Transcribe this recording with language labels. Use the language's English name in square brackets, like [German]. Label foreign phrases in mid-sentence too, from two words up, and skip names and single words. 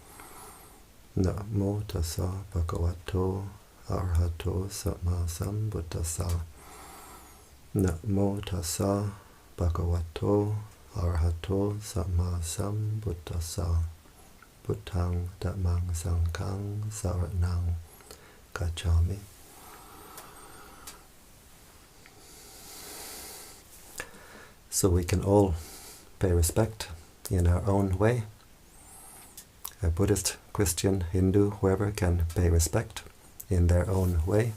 [Pali] Namo tassa bhagavato arahato samma sambuddhassa. Namo tassa bhagavato arahato samma sambuddhassa. Buddhang dhammang sanghang saranang gacchami. [English] So we can all pay respect in our own way. A Buddhist, Christian, Hindu, whoever can pay respect in their own way.